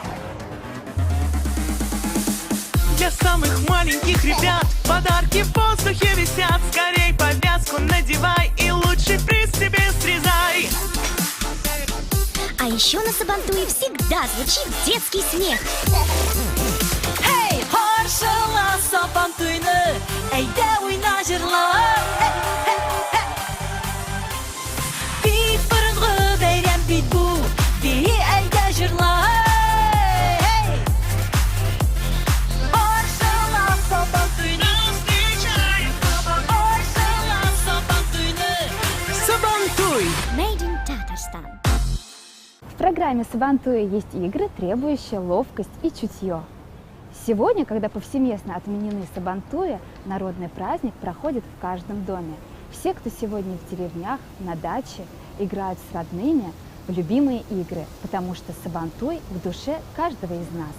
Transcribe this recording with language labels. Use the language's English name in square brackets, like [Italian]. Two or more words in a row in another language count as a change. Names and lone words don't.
[Russian] Для самых маленьких ребят подарки в воздухе висят. Скорей повязку надевай и лучший приз себе срезай. А еще на сабантуе всегда звучит детский смех. [Tatar] Эй, харшала сабантуйны, әйдә уйна җырла. Бик борынгы бәйрәм бит бу, бии әйдә җырла. Харшала сабантуйны, харшала сабантуйны. Сабантуй! [English] Made in Tatarstan. [Russian] В программе сабантуя есть игры, требующие ловкость и чутье. Сегодня, когда повсеместно отменены сабантуи, народный праздник проходит в каждом доме. Все, кто сегодня в деревнях, на даче, играют с родными в любимые игры, потому что сабантуй в душе каждого из нас.